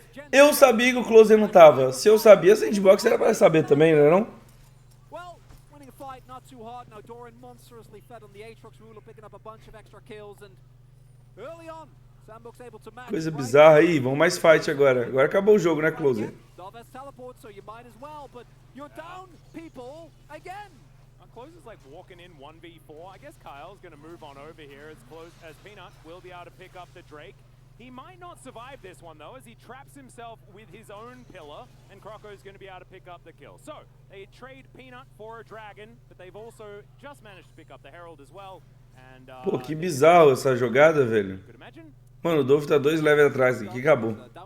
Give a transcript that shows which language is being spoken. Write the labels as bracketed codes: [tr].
[pt] Eu sabia que o closer não tava. Se eu sabia, Sandbox era pra saber também, não é não? [en] Well, winning a fight not too hard. Now Doran monstrously fed on the Aatrox ruler, picking up a bunch of extra kills, and early on, Sandbox able to match. [pt] Coisa bizarra aí. Vamos mais fight agora. Agora acabou o jogo, né, closer? [en] Teleport, so you might as well, but you're down, people, again. Closer's like walking in 1v4. I guess Kyle's going to move on over here as Peanut will be able to pick up the Drake. He might not survive this one, though, as he traps himself with his own pillar, and Croco's going to be able to pick up the kill. So, they trade Peanut for a Dragon, but they've also just managed to pick up the Herald as well. And, [pt] pô, que bizarro essa jogada, velho. Mano, o Dove tá 2 levels atrás aqui, acabou.